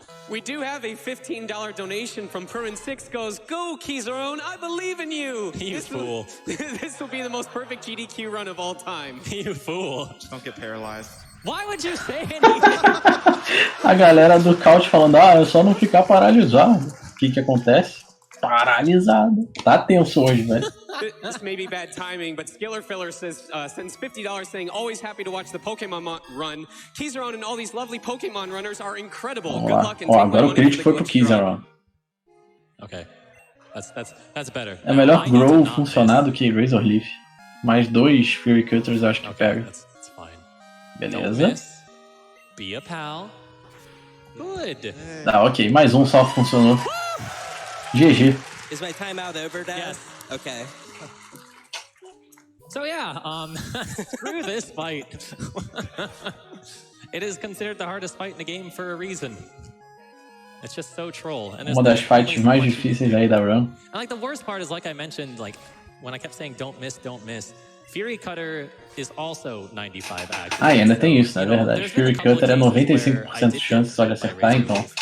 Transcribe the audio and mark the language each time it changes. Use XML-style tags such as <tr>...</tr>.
<en>We do have a $15 donation from Perrin6 goes, "Go, Kizarone, I believe in you." You fool. This will be the most perfect GDQ run of all time. You fool. Just don't get paralyzed. Why would you say anything?</en> <pt>A galera do couch falando, é só não ficar paralisado. O que acontece? Paralisado. Tá tenso hoje, velho.</pt> <en>This may be bad timing, but Skiller Filler says, sends $50 saying, "Always happy to watch the Pokemon run. Kizarone and all these lovely Pokemon runners are incredible. Good luck and take</en> <pt>agora</pt> <en>my</en> <pt>o crítico foi pro Kizarone.</pt> <en>Okay. That's better.</en> <pt>É melhor Grow funcionar do que Razor Leaf. Mais 2 Fury Cutters acho que pega.</pt> <en>That's fine.</en> <pt>Beleza.</pt> <en>Be a pal. Good.</en> <pt>Tá, ok. Mais um só funcionou. GG.</pt> <en>Is my timeout over, Dad? Yes. Okay. So yeah, screw this fight. It is considered the hardest fight in the game for a reason. It's just so troll. And</en> <pt>Uma das fights mais difíceis aí da run.</pt> <en>And like the worst part is, like I mentioned, like when I kept saying don't miss, Fury Cutter is also 95 accuracy.</en> <pt>Ainda tem isso, na verdade. Fury Cutter é 95% de chance só de acertar, então.</pt>